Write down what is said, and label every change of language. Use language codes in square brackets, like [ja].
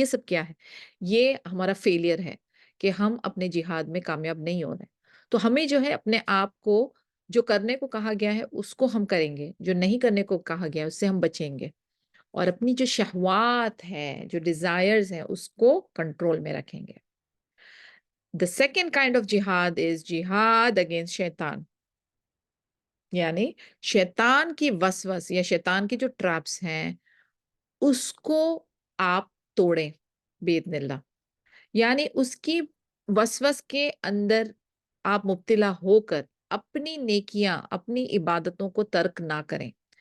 [ur] یہ سب کیا ہے؟ یہ ہمارا فیلئر ہے کہ ہم اپنے جہاد میں کامیاب نہیں ہو رہے. تو ہمیں جو ہے اپنے آپ کو, جو کرنے کو کہا گیا ہے اس کو ہم کریں گے, جو نہیں کرنے کو کہا گیا ہے اس سے ہم بچیں گے, اور اپنی جو شہوات ہیں, جو ڈیزائرز ہیں, اس کو کنٹرول میں رکھیں گے. [en] The second kind of jihad is jihad against shaitan. [ur] یعنی شیطان کی وسوس یا شیطان کی جو ٹریپس ہیں اس کو آپ توڑیں باذن اللہ. یعنی اس کی وسوس کے اندر آپ مبتلا ہو کر اپنی نیکیاں, اپنی عبادتوں کو ترک نہ کریں.